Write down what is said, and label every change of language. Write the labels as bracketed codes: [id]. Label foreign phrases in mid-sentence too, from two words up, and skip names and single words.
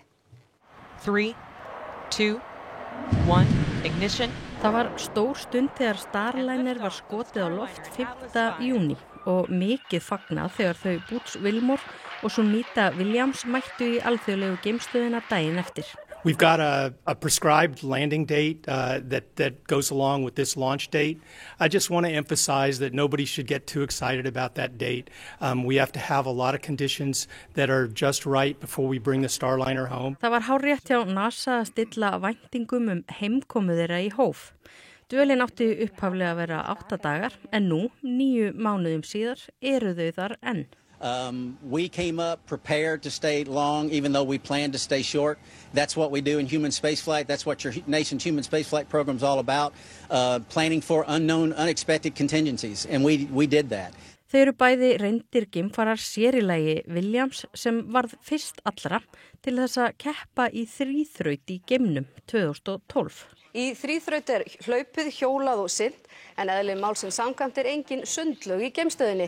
[en] 3, 2, 1, ignition. [is] Það var stór stund þegar Starliner var skotið á loft 5. júní og mikið fagnað þegar þau Buzz Wilmore og Sunita Williams mættu í alþjóðlegu geimstöðina daginn eftir. [en] We've got a prescribed landing date that goes along with this launch date. I just want to emphasize that nobody should get too excited about that date. We have to have a lot of conditions that are just right before we bring the Starliner home. [is] Það var hárrétt hjá NASA að stilla væntingum heimkomu þeirra í hóf. Dvölin átti upphaflega að vera 8 dagar, en nú, 9 mánuðum síðar, eru þau þar enn. [en] We came up prepared to stay long, even though we planned to stay short. That's what we do in human spaceflight. That's what your nation's human spaceflight program is all about, planning for unknown, unexpected contingencies, and we did that. [is] Þau eru bæði reyndir geimfarar sér í lagi Williams sem varð fyrst allra til þess að keppa í þríþraut í geimnum 2012. Í þríþraut hlaupið, hjólað og synt, en eðli málsins samkvæmt engin sundlaug í geimstöðinni.